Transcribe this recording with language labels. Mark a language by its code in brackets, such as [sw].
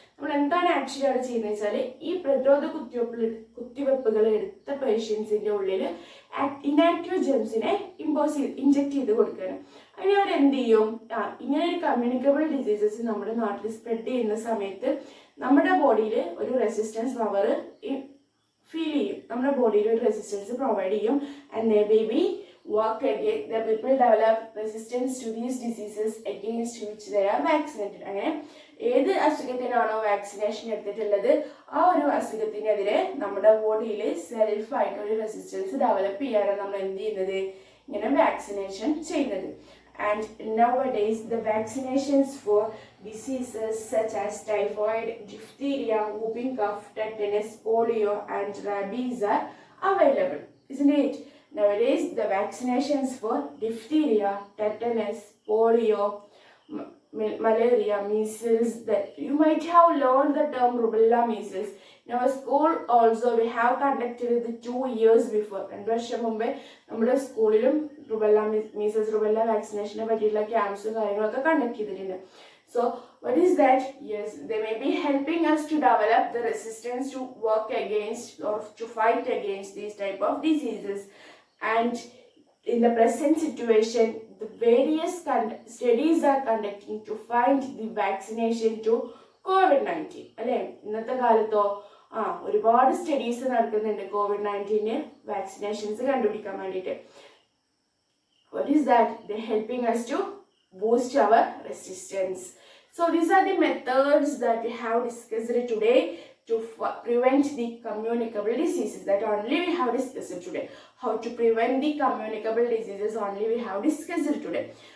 [ml] നമ്മൾ എന്താണ് ആക്ച്വലി അവിടെ ചെയ്യുന്നത് വെച്ചാൽ ഈ പ്രതിരോധ കുത്തിവെപ്പുകൾ എടുത്ത പേഷ്യൻസിന്റെ ഉള്ളിൽ ഇനാക്റ്റീവ് ജെംസിനെ ഇഞ്ചെക്ട് ചെയ്ത് കൊടുക്കുകയാണ്. അങ്ങനെ അവർ എന്ത് ചെയ്യും, ഇങ്ങനെ ഒരു കമ്മ്യൂണിക്കബിൾ ഡിസീസസ് നമ്മുടെ നാട്ടിൽ സ്പ്രെഡ് ചെയ്യുന്ന സമയത്ത് നമ്മുടെ ബോഡിയിൽ ഒരു റെസിസ്റ്റൻസ് പവർ ഫീൽ ചെയ്യും, നമ്മുടെ ബോഡിയിൽ ഒരു റെസിസ്റ്റൻസ് പ്രൊവൈഡ് ചെയ്യും. [en] And baby work against the people develop resistance to these diseases against which they are vaccinated. [ml] അങ്ങനെ ഏത് അസുഖത്തിനാണോ വാക്സിനേഷൻ എടുത്തിട്ടുള്ളത് ആ ഒരു അസുഖത്തിനെതിരെ നമ്മുടെ ബോഡിയിൽ സെൽഫായിട്ട് ഒരു റെസിസ്റ്റൻസ് ഡെവലപ്പ് ചെയ്യാനാണ് നമ്മൾ എന്ത് ചെയ്യുന്നത്, ഇങ്ങനെ വാക്സിനേഷൻ ചെയ്യുന്നത്. [en] And nowadays the vaccinations for diseases such as typhoid, diphtheria, whooping cough, tetanus, polio and rabies are available, isn't it? Nowadays, the vaccinations for diphtheria, tetanus, polio, malaria, measles, that you might have learned the term rubella measles. In our school also we have conducted it 2 years before. [ml] 2 വർഷം മുമ്പേ നമ്മുടെ സ്കൂളിലും rubella measles rubella വാക്സിനേഷനെ പറ്റിയിട്ടുള്ള ക്യാമ്പ്സും കാര്യങ്ങളൊക്കെ conduct ചെയ്തിട്ടുണ്ട്. [en] So what is that? Yes, they may be helping us to develop the resistance to work against or to fight against these type of diseases. And in the present situation, the various studies are conducting to find the vaccination to COVID-19. [ml] അല്ലേ, ഇന്നത്തെ കാലത്തോ ഒരുപാട് studies നടക്കുന്നുണ്ട് COVID-19 vaccinations കണ്ടുപിടിക്കാൻ വേണ്ടിയിട്ട്. [en] What is that? They're helping us to boost our resistance. So these are the methods that we have discussed today to prevent the communicable diseases. That only we have discussed today. How to prevent the communicable diseases only we have discussed today.